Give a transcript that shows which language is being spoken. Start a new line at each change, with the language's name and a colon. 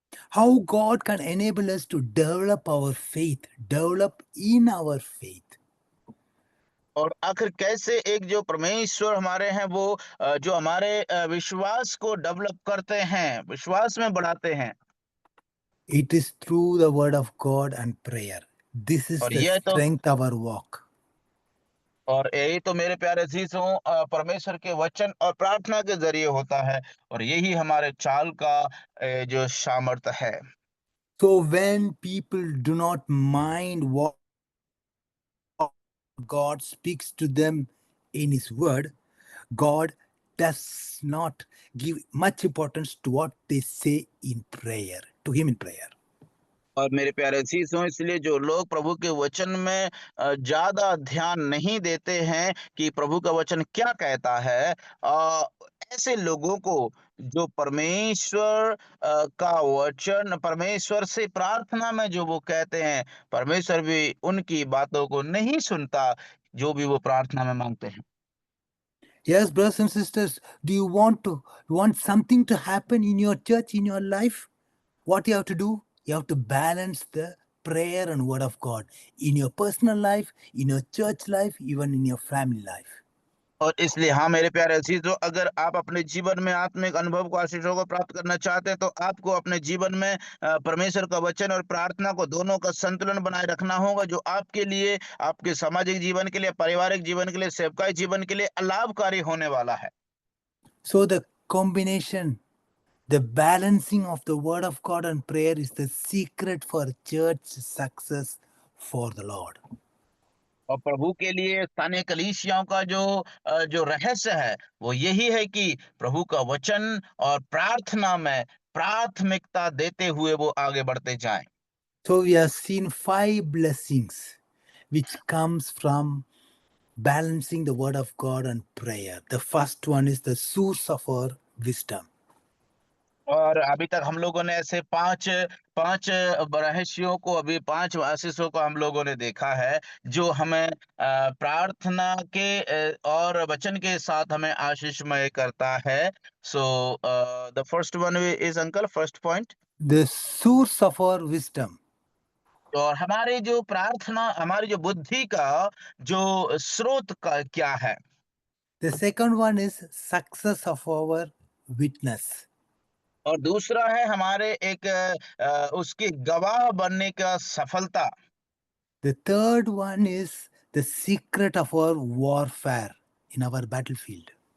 English: How God can enable us to develop our faith, develop in our faith.
Hindi: और आखिर कैसे एक जो परमेश्वर हमारे हैं वो जो हमारे विश्वास को डेवलप करते हैं, विश्वास में बढ़ाते हैं।
English: It is through the word of God and prayer. This is
Hindi: और
English: the
Hindi: यह तो
English: strength of our walk.
Hindi: और यही तो मेरे प्यारे अजीजों परमेश्वर के वचन और प्रार्थना के जरिए होता है, और यही हमारे चाल का जो सामर्थ्य है।
English: So when people do not mind what God speaks to them in His word, God does not give much importance to what they say in prayer, to Him in prayer.
Hindi: और मेरे प्यारे अजीजों, इसलिए जो लोग प्रभु के वचन में ज्यादा ध्यान नहीं देते हैं कि प्रभु का वचन क्या कहता है, ऐसे लोगों को जो परमेश्वर का वचन, परमेश्वर से प्रार्थना में जो वो कहते हैं, परमेश्वर भी उनकी बातों को नहीं सुनता जो भी वो प्रार्थना में मांगते हैं।
English: Yes, brothers and sisters, do you want something to happen in your church, in your life? What you have to do? You have to balance the prayer and word of God in your personal life, in your church life, even in your family life.
Hindi: और इसलिए हाँ मेरे प्यारे अजीजों, अगर आप अपने जीवन में आत्मिक अनुभव को, आशीषों को प्राप्त करना चाहते हैं, तो आपको अपने जीवन में परमेश्वर का वचन और प्रार्थना को दोनों का संतुलन बनाए रखना होगा, जो आपके लिए, आपके सामाजिक जीवन के लिए, पारिवारिक जीवन के लिए, सेवकाई जीवन के लिए लाभकारी होने वाला है।
English: So the combination, the balancing of the word of God and prayer is the secret for church success for the Lord.
Hindi: और प्रभु के लिए स्थानीय कलीसियाओं का जो रहस्य है वो यही है कि प्रभु का वचन और प्रार्थना में प्राथमिकता देते हुए वो आगे बढ़ते जाएं।
English: So we have seen 5 blessings which comes from balancing the word of God and prayer. The first one is the source of our wisdom.
Hindi: और अभी तक हम लोगों ने ऐसे पांच पांच रहस्यों को, अभी पांच आशीषों को हम लोगों ने देखा है, जो हमें प्रार्थना के और वचन के साथ हमें आशीषमय करता है।
English: So the first one is uncle, first point. The source of our wisdom.
Hindi: और हमारी जो प्रार्थना, हमारी जो बुद्धि का जो स्रोत का क्या है।
English: The second one is success of our witness.
Hindi: और दूसरा है हमारे एक उसके गवाह बनने का सफलता।
English: The third one is the secret of our warfare in our battlefield.